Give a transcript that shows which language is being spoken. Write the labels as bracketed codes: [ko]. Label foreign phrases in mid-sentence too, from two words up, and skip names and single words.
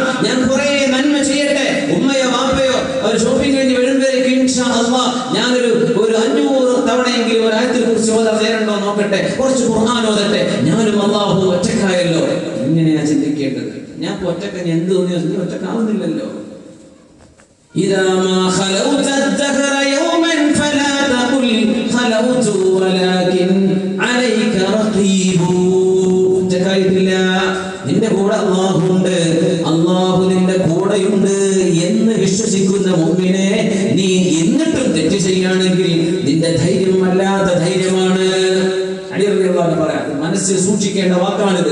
[ml] ഞാൻ കുറെ നന്മ ചെയ്യട്ടെ. ഉമ്മയോ വാപ്പയോ അവർ ഷോപ്പിംഗ് കഴിഞ്ഞ് വരുമ്പോഴേക്ക് [ar] إن شاء الله [ml] ഞാനൊരു 500 തവണയെങ്കിലും ഒരു ആയത്തിനെ കുറിച്ച് ഓതാൻ നേരമുണ്ടോ നോക്കട്ടെ, കുറച്ച് ഖുർആൻ ഓതട്ടെ. ഞാനും അല്ലാഹു ഒറ്റക്കായല്ലോ. ഇങ്ങനെയാ ചിന്തിക്കേണ്ടത്. ഞാൻ ഒറ്റക്ക് എന്ത് തോന്നിയോ ഒറ്റക്കാവുന്നില്ലല്ലോ. [ar] إذا ما خلوت الدهر يوما فلا تقل خلوت ولكن عليك رقيب. [ml] നിന്റെ കൂടെ അല്ലാഹുണ്ട്, അല്ലാഹു നിന്റെ കൂടെയുണ്ട് എന്ന് വിശ്വസിക്കുന്ന മുഅ്മിനെ നീ എന്നിട്ടും തെറ്റ് ചെയ്യുകയാണെങ്കിൽ നിന്റെ ധൈര്യം വല്ലാത്ത ധൈര്യമാണ്. അടിയറ പറയാം, മനസ്സിൽ സൂക്ഷിക്കേണ്ട വാക്കാണിത്.